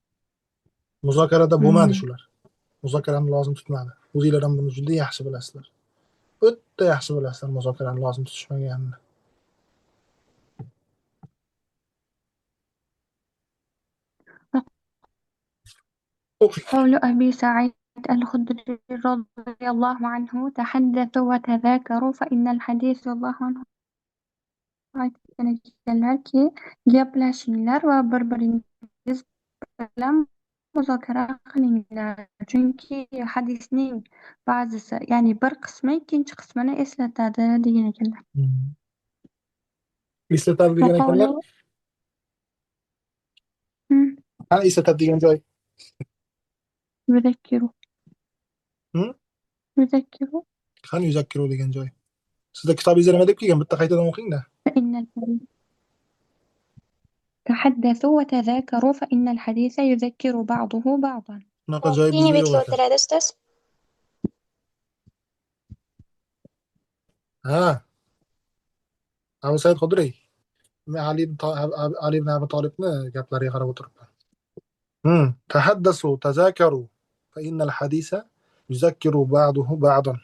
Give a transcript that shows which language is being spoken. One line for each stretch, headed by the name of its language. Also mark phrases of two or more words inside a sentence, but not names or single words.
Uzbek: Muzokarada bo'lmadi shular. Muzokarani lozim tutmadi. O'zinglar ham buni juda yaxshi bilasizlar. O'ta yaxshi bilasizlar muzokarani lozim tutishmaganini. O'qing.
Arabic: قول أبي سعيد الخدري رضي الله عنه تحدثوا وتذاكروا فإن الحديث الله عنه
Uzbek: aytganlarki gaplashinglar va bir-biringiz bilan muzokara qilinglar. Chunki hadisning ba'zisi, ya'ni bir qismi ikkinchi qismini eslatadi degan ekanlar. Eslatadi degan ekanlar. وقوله Qani eslatadi degan joy? يذكروا Hm? يذكروا Qani yuzakkiru degan joy? Sizda kitobingizda nima deb kelgan? Bitta qaytadan o'qing-da.
Arabic: فإن الحديث تحدثوا وتذاكروا فإن الحديث يذكر بعضه بعضا.
Uzbek: Bunaqa joy Yeni bizda yo'q video ekan. o'tiradi ustoz. Ha. Abu Said Xudriy. Men Ali ibn Abi Talibni gaplariga qarab o'tiribman.
Arabic: تحدثوا تذاكروا فإن الحديث يذكر بعضه بعضا.